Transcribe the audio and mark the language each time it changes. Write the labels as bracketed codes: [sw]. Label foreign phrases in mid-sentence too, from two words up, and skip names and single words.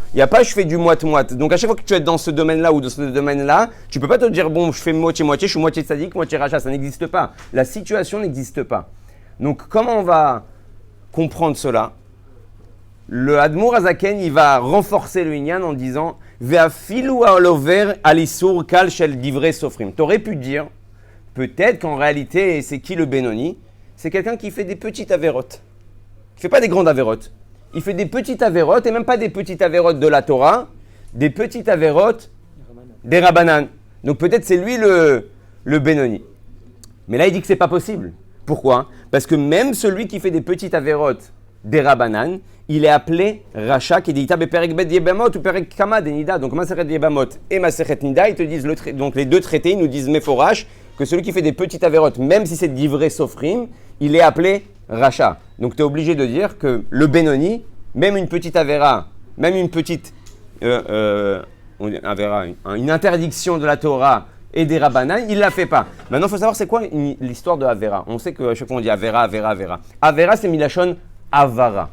[fr] Il n'y a pas je fais du moite-moite. Donc à chaque fois que tu es dans ce domaine-là ou dans ce domaine-là, tu ne peux pas te dire bon, je fais moitié-moitié, je suis moitié Tzadik, moitié Racha. Ça n'existe pas. La situation n'existe pas. Donc comment on va comprendre cela? Le Admor Hazaken, il va renforcer le Inyan en disant [he] ואפילו העובר על איסור קל של דברי סופרים. [fr] Tu aurais pu dire, peut-être qu'en réalité, c'est qui le Benoni? C'est quelqu'un qui fait des petites avérotes. Il ne fait pas des grandes avérotes. Il fait des petites avérotes, et même pas des petites avérotes de la Torah, des petites avérotes des Rabbanan. Donc peut-être c'est lui le Benoni. Mais là, il dit que ce n'est pas possible. Pourquoi ? Parce que même celui qui fait des petites avérotes des Rabbanan, il est appelé Racha, qui dit [he] איתא בפרק ב יבמות [fr] ou [he] פרק קמא [fr] de Nida. Donc Masechet Yebamot et Masechet Nida, ils te disent, donc les deux traités, ils nous disent Meforash, que celui qui fait des petites avérotes, même si c'est [he] דברי סופרים, [fr] il est appelé Racha. Donc tu es obligé de dire que le Benoni, même une petite avéra, même une petite avéra, une interdiction de la Torah et des Rabbanan, il ne la fait pas. Maintenant, il faut savoir c'est quoi l'histoire de Avera. On sait qu'à chaque fois on dit Avera, Avera, Avera. Avera, c'est [he] מלשון עברה.